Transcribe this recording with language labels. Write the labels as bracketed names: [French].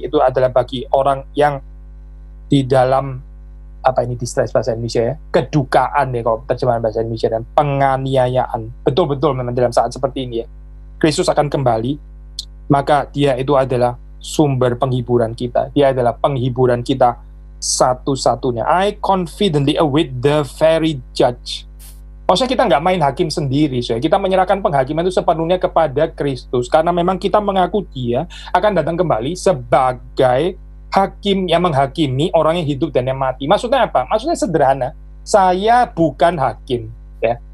[Indonesian] Itu adalah bagi orang yang di dalam distress bahasa Indonesia ya, kedukaan ya kalau terjemahan bahasa Indonesia, dan penganiayaan. Betul-betul memang dalam saat seperti ini ya, Kristus akan kembali, maka dia itu adalah sumber penghiburan kita. Dia adalah penghiburan kita satu-satunya. [English] I confidently await the very judge. [Indonesian] Maksudnya kita nggak main hakim sendiri, kita menyerahkan penghakiman itu sepenuhnya kepada Kristus, karena memang kita mengaku dia akan datang kembali sebagai hakim yang menghakimi orang yang hidup dan yang mati. Maksudnya apa? Maksudnya sederhana, saya bukan hakim. Ya.